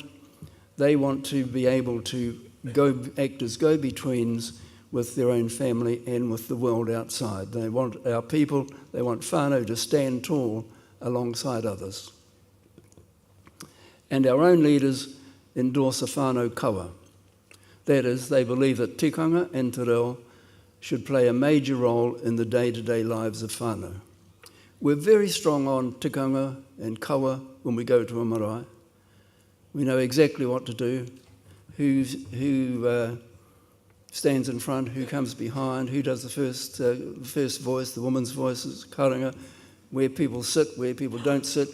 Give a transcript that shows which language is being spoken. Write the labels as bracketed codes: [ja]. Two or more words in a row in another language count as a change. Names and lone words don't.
[en] They want to be able to act as go-betweens with their own family and with the world outside. They want our people, they want whānau to stand tall alongside others. And our own leaders endorse a [mi] whānau kawa. [en] That is, they believe that tikanga and [mi] te reo [en] should play a major role in the day-to-day lives of whānau. We're very strong on tikanga and kawa when we go to a marae. We know exactly what to do, who stands in front, who comes behind, who does the first voice, the woman's voices, karanga, where people sit, where people don't sit.